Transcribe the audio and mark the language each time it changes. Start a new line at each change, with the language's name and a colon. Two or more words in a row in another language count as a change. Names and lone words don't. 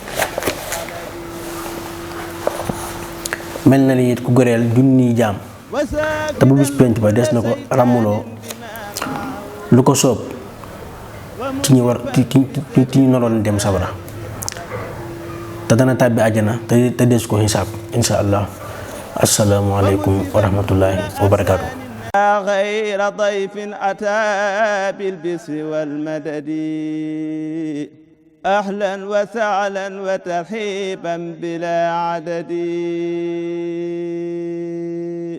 Wolof: mel na ni it ku goreel junniy jaam te bu bis penc ba dees na ko ràmmuloo lu ko soob ci ñu noroon dem sabara te dana tàbbi àjjana te des ko xisaab
Arabic: إن شاء الله. السلام عليكم ورحمة الله وبركاته. غير ضيف أتى بالبسر والمدد أهلا وسهلا وترحيبا بلا عدد.